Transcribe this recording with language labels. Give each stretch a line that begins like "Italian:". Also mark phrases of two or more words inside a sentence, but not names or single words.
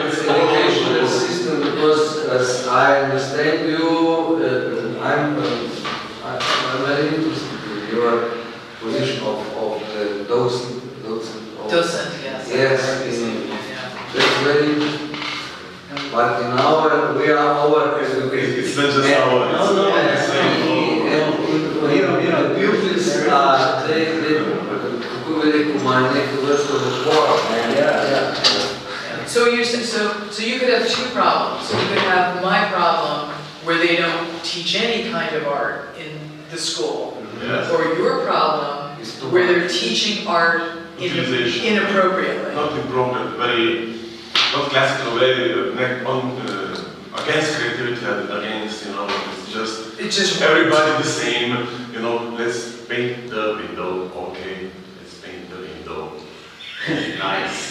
English: educational system, because as I understand you, I'm very interested in your position of the docent. docent, yes. Yes, that's very interesting. But in our, we are our educated. It's not just our. It's Pupils are,
Slovenian: kako bi rekel, imajo neko vrsto odpora.
English: So you're so you could have two problems. You could have my problem where they don't teach any kind of art in the school, Yes. or your problem where they're teaching art Utilization. inappropriately. Not improper, very, not classical way, against creativity and against, it's just everybody the same, let's paint the window, okay, let's paint the window, nice.